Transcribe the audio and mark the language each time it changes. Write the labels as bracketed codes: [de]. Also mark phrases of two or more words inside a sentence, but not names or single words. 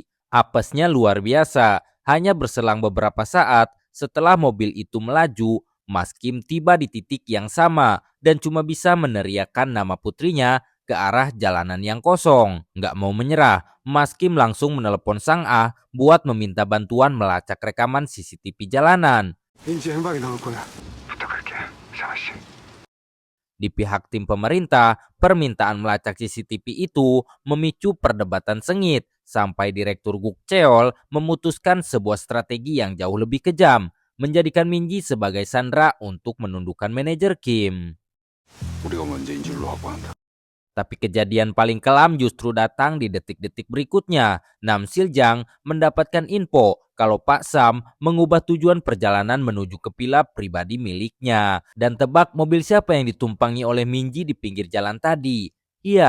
[id] Apesnya luar biasa, hanya berselang beberapa saat setelah mobil itu melaju, Mas Kim tiba di titik yang sama dan cuma bisa meneriakkan nama putrinya ke arah jalanan yang kosong. Nggak mau menyerah, Mas Kim langsung menelepon Sang Ah buat meminta bantuan melacak rekaman CCTV jalanan. [ko] 민지 행방이 나올 거야. 부탁할게, 상아씨. [id] Di pihak tim pemerintah, permintaan melacak CCTV itu memicu perdebatan sengit sampai Direktur Guk Cheol memutuskan sebuah strategi yang jauh lebih kejam, menjadikan Minji sebagai sandera untuk menundukkan manajer Kim. [ko] 우리가 먼저인 줄로 확보한다. [id] Tapi kejadian paling kelam justru datang di detik-detik berikutnya. Nam Siljang mendapatkan info kalau Pak Sam mengubah tujuan perjalanan menuju ke villa pribadi miliknya. Dan tebak mobil siapa yang ditumpangi oleh Minji di pinggir jalan tadi?